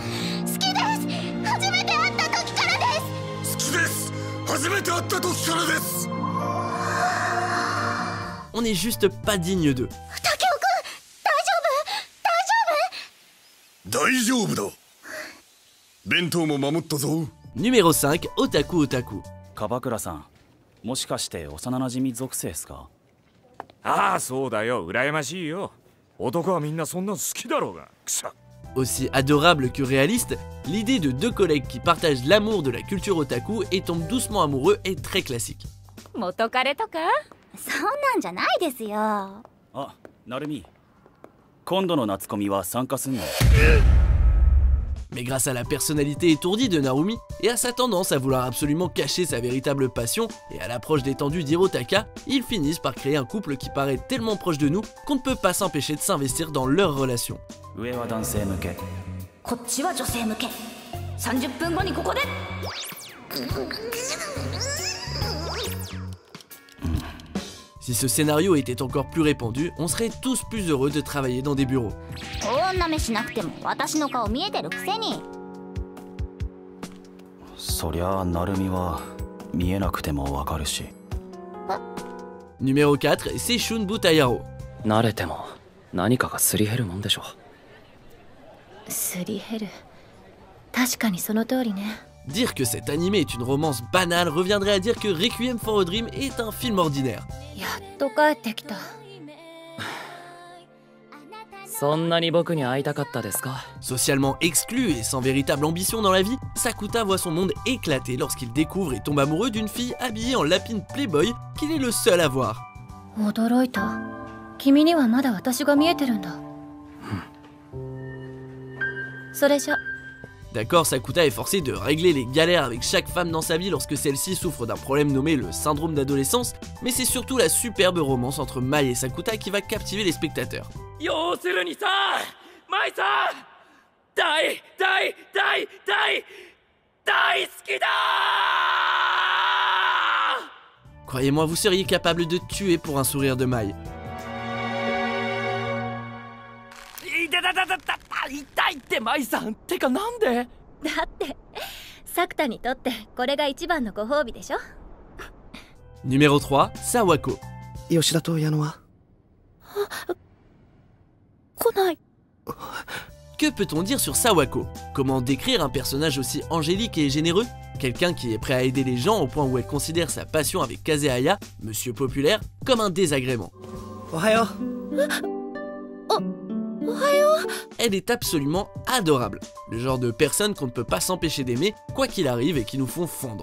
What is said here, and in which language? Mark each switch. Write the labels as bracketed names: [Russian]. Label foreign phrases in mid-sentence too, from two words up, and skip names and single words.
[French] On n'est juste pas digne d'eux. Numéro 5, Otaku Otaku. [Japanese] 樺倉さん、もしかして幼馴染属性ですか？ああ、そうだよ、羨ましいよ。男はみんなそんな好きだろうが。くさ。 [French] Aussi adorable que réaliste, l'idée de deux collègues qui partagent l'amour de la culture otaku et tombent doucement amoureux est très classique. [Japanese] 元彼とか？そんなんじゃないですよ。あ、なるみ。今度の夏コミは参加すんの？ [French] Mais grâce à la personnalité étourdie de Narumi et à sa tendance à vouloir absolument cacher sa véritable passion et à l'approche détendue d'Hirotaka, ils finissent par créer un couple qui paraît tellement proche de nous qu'on ne peut pas s'empêcher de s'investir dans leur relation. [Japanese] 上は男性向け。こっちは女性向け。30分後にここで。 [French] Si ce scénario était encore plus répandu, on serait tous plus heureux de travailler dans des bureaux. [Japanese] 女目しなくても私の顔見えてるくせに。そりゃあなるみは見えなくてもわかるし。 [French] Numéro 4, Seishun Butayaro. [Japanese] 慣れても何かがすり減るもんでしょ。すり減る。確かにその通りね。 [French] Dire que cet animé est une romance banale reviendrait à dire que Requiem for a Dream est un film ordinaire. [Japanese] やっと帰ってきた。そんなに僕に会いたかったですか？ [French] Socialement exclu et sans véritable ambition dans la vie, Sakuta voit son monde éclater lorsqu'il découvre et tombe amoureux d'une fille habillée en lapine Playboy qu'il est le seul à voir. [Japanese] 驚いた。君にはまだ私が見えてるんだ。それじゃ。 [French] D'accord, Sakuta est forcé de régler les galères avec chaque femme dans sa vie lorsque celle-ci souffre d'un problème nommé le syndrome d'adolescence, mais c'est surtout la superbe romance entre Mai et Sakuta qui va captiver les spectateurs. Croyez-moi, vous seriez capable de tuer pour un sourire de Mai. [Japanese] 痛いってマイさん。てかなんで？だってサクタにとってこれが一番のご褒美でしょ。 [French] Numéro 3, Sawako. [Japanese] 吉田と矢野は？来ない。 [French] Que peut-on dire sur Sawako? Comment décrire un personnage aussi angélique et généreux? Quelqu'un qui est prêt à aider les gens au point où elle considère sa passion avec Kazehaya, monsieur populaire, comme un désagrément. Ohayo. Elle est absolument adorable, le genre de personne qu'on ne peut pas s'empêcher d'aimer, quoi qu'il arrive et qui nous font fondre.